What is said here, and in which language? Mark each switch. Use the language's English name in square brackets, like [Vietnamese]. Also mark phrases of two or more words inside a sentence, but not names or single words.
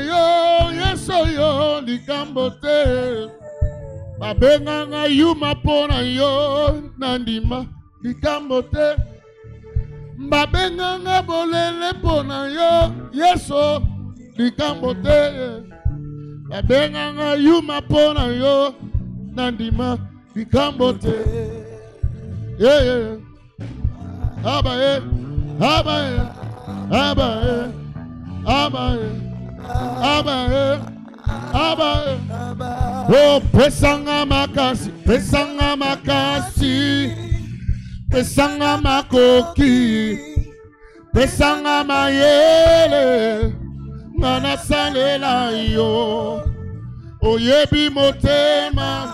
[Lingala] yo Yeso yo likambote Babenga nga yuma pona yo Nandima likambote Babenga nga bolele pona yo Yeso likambote Babenga nga yuma pona yo Nandima likambote [English] Yeah, yeah. Abba, yeah. Abba, yeah. Abba, yeah. Abba, yeah. Abba, yeah. Abba, yeah. [Lingala] Oh, pesanga makasi, pesanga makasi, pesanga makoki, pesanga mayele, ngana salela yo. Oyebi motema.